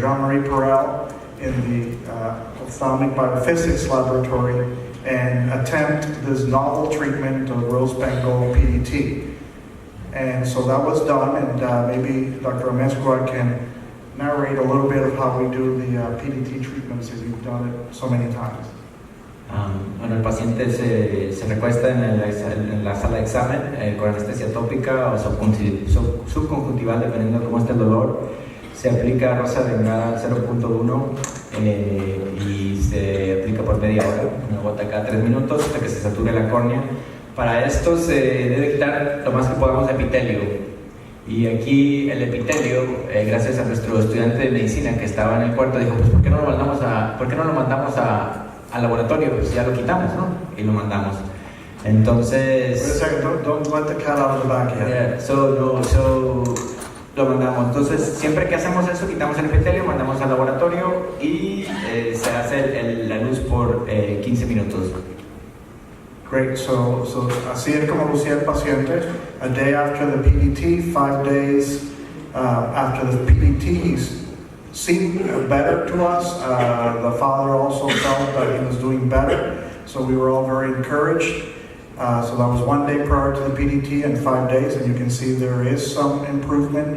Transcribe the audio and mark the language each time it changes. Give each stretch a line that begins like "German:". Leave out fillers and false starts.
English: Jean-Marie Perel, in the ophthalmic biophysics laboratory and attempt this novel treatment of rose bengal PDT. And so that was done, and maybe Dr. Amezcua can narrate a little bit of how we do the PDT treatments, as you've done it so many times.
Spanish: Bueno, el paciente se recuesta en la sala de examen con anestesia tópica o subconjuntival, dependiendo de cómo esté el dolor. Se aplica rosa bengala 0.1 y se aplica por media hora, una gota cada 3 minutos hasta que se sature la córnea. Para esto se debe quitar lo más que podamos de epitelio. Y aquí el epitelio, gracias a nuestro estudiante de medicina que estaba en el cuarto, dijo, pues ¿por qué no lo mandamos al laboratorio? Pues ya lo quitamos, ¿no? Y lo mandamos. Entonces...
English: Wait a second, don't let the cat out of the bag yet.
Spanish: Yeah, lo mandamos. Entonces, siempre que hacemos eso, quitamos el epitelio, mandamos al laboratorio y se hace la luz por 15 minutos.
English: Great, so
Spanish: así es como lucía el paciente.
English: A day after the PDT, 5 days after the PDT, he's seemed better to us. The father also felt that he was doing better, so we were all very encouraged. So that was 1 day prior to the PDT and 5 days, and you can see there is some improvement.